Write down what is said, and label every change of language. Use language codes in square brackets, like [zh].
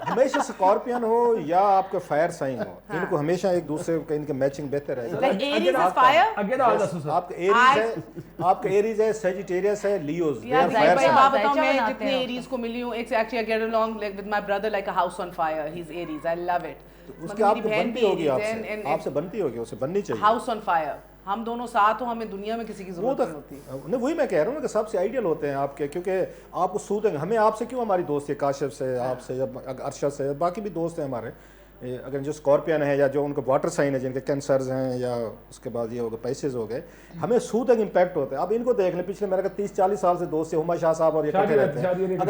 [ur] ہمیشہ اسکارپین ہو یا آپ کا فائر سائن ہو, ان کو ہمیشہ ایک دوسرے کا ان کے میچنگ بہتر رہے گا. [en] Like Aries is fire. [ur] آپ کا ایریز ہے, سیجیٹیریس ہے, لیوز. یار بھائی بات بتاؤں, میں جتنے ایریز کو ملی ہوں, ایک [en] actually I get along like with my brother like a house on fire. He's Aries. I love it. [ur] اس کی آپ کو بنتی ہوگی, آپ سے بنتی ہوگی, اسے بننی چاہیے. [en] House on fire. [ur] ہم دونوں ساتھ ہوں, ہمیں دنیا میں کسی کی ضرورت نہیں ہوتی. نہیں, وہی میں کہہ رہا ہوں نا کہ سب سے آئیڈیل ہوتے ہیں آپ کے, کیونکہ آپ کو سوتیں گے. ہمیں آپ سے کیوں ہماری دوست ہے, کاشف سے, آپ سے, یا ارشد سے, باقی بھی دوست ہیں ہمارے, اگر جو اسکارپین ہیں یا جو ان کو واٹر سائن ہے, جن کے کینسرز ہیں, یا اس کے بعد یہ ہو گئے پیسز ہو گئے, ہمیں سوتنگ امپیکٹ ہوتا ہے. اب ان کو دیکھ لیں, پچھلے میرے 30-40 سال سے دوست ہے, ہما شاہ صاحب اور یہ کہتے رہتے ہیں.